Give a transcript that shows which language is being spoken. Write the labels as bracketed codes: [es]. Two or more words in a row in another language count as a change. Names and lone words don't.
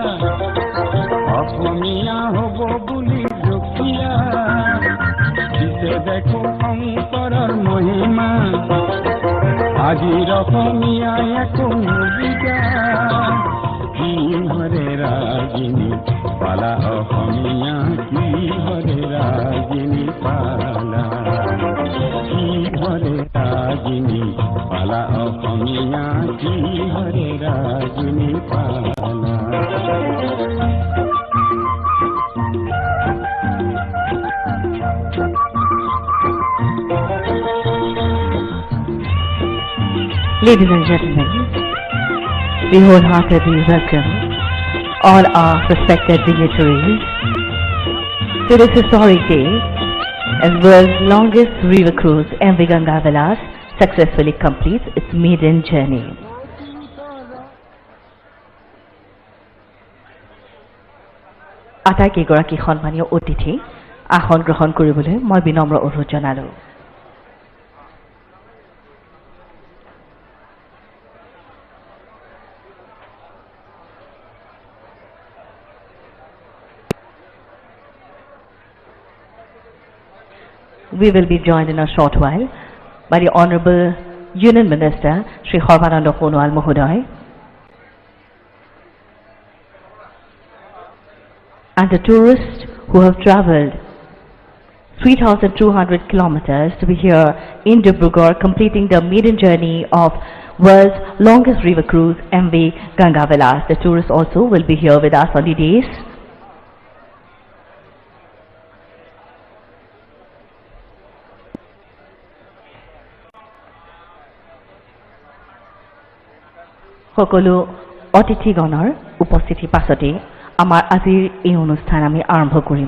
[as] অসমীয়া হ'ব বুলি জখীয়া দিছে দেখো শংকৰৰ মহিমা আজিৰ অসমীয়া একো নুবুজা কি হৰে ৰাগিনী পালা অসমীয়া কি হৰে ৰাগিনী পালা কি হৰে ৰাগিনী পালা অসমীয়া কি হৰে ৰাগিনী পালা [en] Ladies and gentlemen, we wholeheartedly welcome all our respected dignitaries to this historic day as world's longest river cruise MV Ganga Vilas successfully completes its maiden journey. [as] আটাইকেইগৰাকী সন্মানীয় অতিথি আসন গ্ৰহণ কৰিবলৈ মই বিনম্ৰ অনুৰোধ জনালো। [en] We will be joined in a short while by the Honorable Union Minister Shri Sarbananda Sonowal Mahoday, and the tourists who have traveled 3,200 kilometers to be here in Dibrugarh, completing the maiden journey of world's longest river cruise, MV Ganga Vilas. The tourists also will be here with us on the days. [as] সকলো অতিথিগণৰ উপস্থিতি পাছতে আমাৰ আজিৰ এই অনুষ্ঠান আমি আৰম্ভ কৰিম।